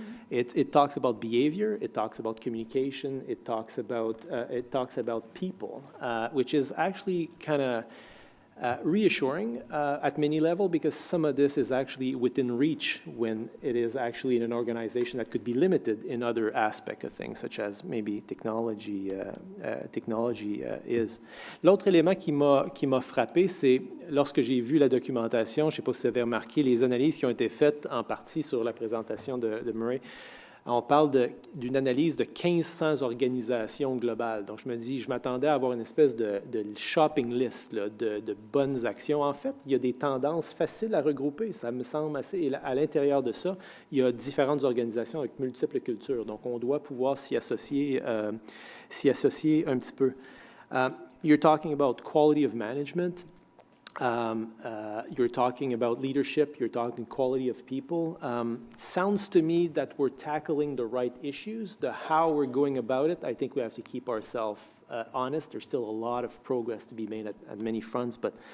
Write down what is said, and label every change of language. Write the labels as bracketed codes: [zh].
[en] It talks about behavior, it talks about communication, it talks about people, which is actually kind of reassuring at many levels, because some of this is actually within reach when it is actually in an organization that could be limited in other aspects of things, such as maybe technology is. [fr] L'autre élément qui m'a frappé, c'est lorsque j'ai vu la documentation, je ne sais pas si vous avez remarqué, les analyses qui ont été faites en partie sur la présentation de Murray. On parle d'une analyse de 1500 organisations globales. Donc, je m'attendais à avoir une espèce de shopping list là, de bonnes actions. En fait, il y a des tendances faciles à regrouper, ça me semble assez. Et à l'intérieur de ça, il y a différentes organisations avec multiples cultures. Donc, on doit pouvoir s'y associer un petit peu. [en] You're talking about quality of management. You're talking about leadership, you're talking quality of people. Sounds to me that we're tackling the right issues. The how we're going about it, I think we have to keep ourselves honest. There's still a lot of progress to be made at many fronts, but